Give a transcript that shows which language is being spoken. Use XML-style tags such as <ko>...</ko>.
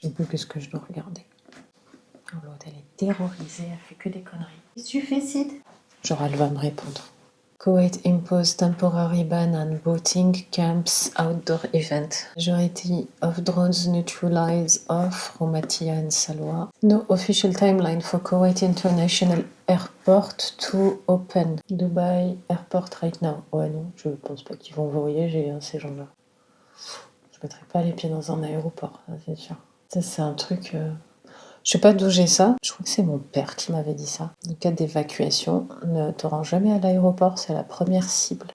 <fr>Je sais plus qu'est-ce que je dois regarder. L'autre elle est terrorisée, elle fait que des conneries. Qu'est-ce que tu fais, Sid? Genre elle va me répondre.</fr> <en>Kuwait imposed temporary ban on boating camps outdoor event. Majority of drones neutralize off Roumatia and Salwa. No official timeline for Kuwait International Airport to open. Dubai Airport right now.</en> <fr>Ouais non, je pense pas qu'ils vont voyager ces gens-là. Je mettrai pas les pieds dans un aéroport, ça, c'est sûr. Ça c'est un truc... Je sais pas d'où j'ai ça. Je crois que c'est mon père qui m'avait dit ça. En cas d'évacuation, ne te rends jamais à l'aéroport, c'est la première cible.</fr>